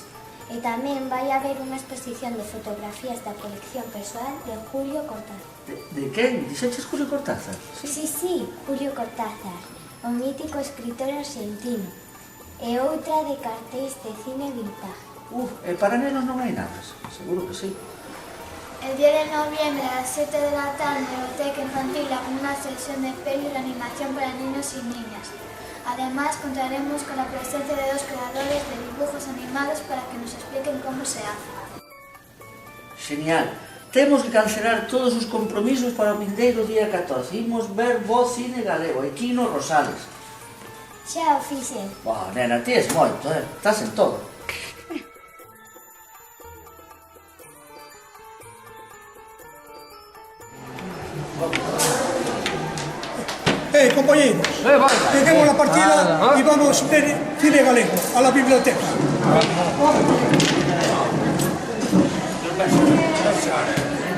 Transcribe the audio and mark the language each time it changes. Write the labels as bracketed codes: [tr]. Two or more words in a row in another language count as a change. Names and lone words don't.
[gl] E tamén vai haber unha exposición de fotografías da colección persoal de Julio Cortázar. De quen? Dixeches Julio Cortázar? Sí, Julio Cortázar, o mítico escritor argentino. E outra de cartéis de cine vintage. E para nenos non hai nada, seguro que sí. [es] El 10 de noviembre a las 7 de la tarde en la Biblioteca Infantil habrá una sesión de peli de animación para niños y niñas. Además, contaremos con la presencia de 2 creadores de dibujos animados para que nos expliquen cómo se hace. Genial. [gl] Temos que cancelar todos os compromisos para o vindeiro día 14. Imos ver bo cine galego, aquí nos Rosales. Xa o fixen. Nena, ti és moito, estás en todo. [es] Compañeros, dejemos la partida y vamos a ver cine galego a la biblioteca.